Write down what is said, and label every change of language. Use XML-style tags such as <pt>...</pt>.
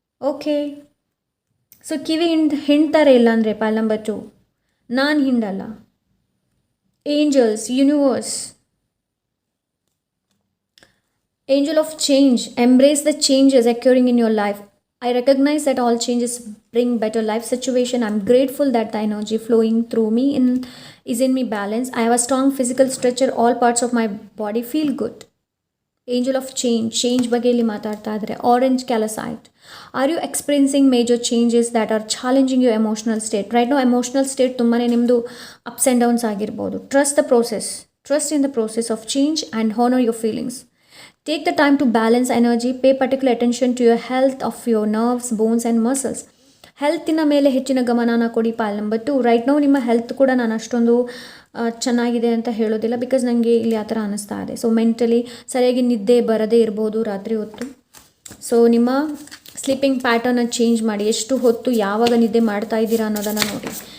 <kn>Okay, so ಕಿವಿ ಹಿಂಡ್ತಾರೆ ಇಲ್ಲ ಅಂದರೆ Pal number 2, ನಾನು ಹಿಂಡಲ್ಲ. Angels, universe,</kn> <en>Angel of change, embrace the changes occurring in your life. I recognize that all changes bring better life situation. I'm grateful that the energy flowing through me is in me balance. I have a strong physical structure. All parts of my body feel good. Angel of change</en> <kn>ಬಗ್ಗೆ ಇಲ್ಲಿ ಮಾತಾಡ್ತಾ ಇದ್ದಾರೆ. Orange ಕ್ಯಾಲಸೈಟ್.</kn> <en>Are you experiencing major changes that are challenging your emotional state?</en> <kn>Right no emotional state ತುಂಬಾ ನಿಮ್ಮದು ups and downs ಆಗಿರ್ಬೋದು.</kn> <en>Trust the process, trust in the process of change and honour your feelings. Take the time to balance energy. Pay particular attention to your health of your nerves, bones and muscles.</en> <kn>ಹೆಲ್ತಿನ ಮೇಲೆ ಹೆಚ್ಚಿನ ಗಮನನ ಕೊಡಿ. Pal number 2. Right now ನಿಮ್ಮ health ಕೂಡ ನಾನು ಅಷ್ಟೊಂದು ಚೆನ್ನಾಗಿದೆ ಅಂತ ಹೇಳೋದಿಲ್ಲ, ಬಿಕಾಸ್ ನನಗೆ ಇಲ್ಲಿ ಆ ಥರ ಅನ್ನಿಸ್ತಾ ಇದೆ. ಸೊ ಮೆಂಟಲಿ ಸರಿಯಾಗಿ ನಿದ್ದೆ ಬರದೇ ಇರ್ಬೋದು ರಾತ್ರಿ ಹೊತ್ತು. ಸೊ ನಿಮ್ಮ ಸ್ಲೀಪಿಂಗ್ ಪ್ಯಾಟರ್ನ ಚೇಂಜ್ ಮಾಡಿ. ಎಷ್ಟು ಹೊತ್ತು ಯಾವಾಗ ನಿದ್ದೆ ಮಾಡ್ತಾ ಇದ್ದೀರಾ ಅನ್ನೋದನ್ನು ನೋಡಿ.</kn>